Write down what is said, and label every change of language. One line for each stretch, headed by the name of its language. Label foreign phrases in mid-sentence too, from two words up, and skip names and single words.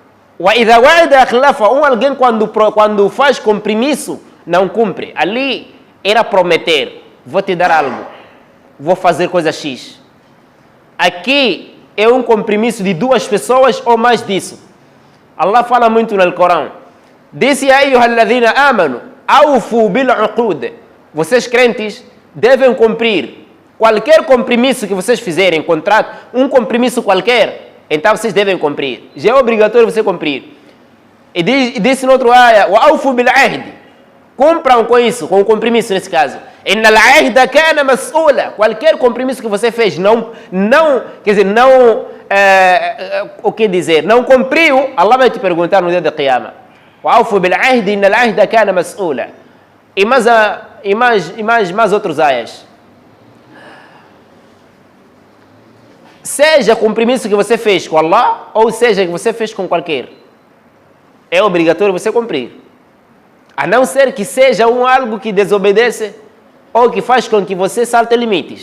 Portuguese: Alguém quando faz compromisso, não cumpre. Ali era prometer. Vou te dar algo. Vou fazer coisa X. Aqui é um compromisso de duas pessoas ou mais disso. Allah fala muito no Corão.
Arabic: Disse a أيها الذين آمنوا أوفوا بالعقود.
Portuguese: Vocês crentes devem cumprir qualquer compromisso que vocês fizerem, contrato, um compromisso qualquer, então vocês devem cumprir. Já é obrigatório você cumprir. E disse no outro ayah,
Arabic: وأوفوا بالعهد.
Portuguese: Cumpram com isso, com o compromisso nesse caso.
Arabic: إن العهد كان مسؤولا.
Portuguese: Qualquer compromisso que você fez, o que dizer? Não cumpriu, Allah vai te perguntar no dia da Qiyamah.
Arabic: وأوفوا بالعهد إن العهد كان مسؤولا.
Portuguese: E mais outros ayahs. Seja compromisso que você fez com Allah, ou seja que você fez com qualquer, é obrigatório você cumprir. A não ser que seja algo que desobedece ou que faz com que você salte limites.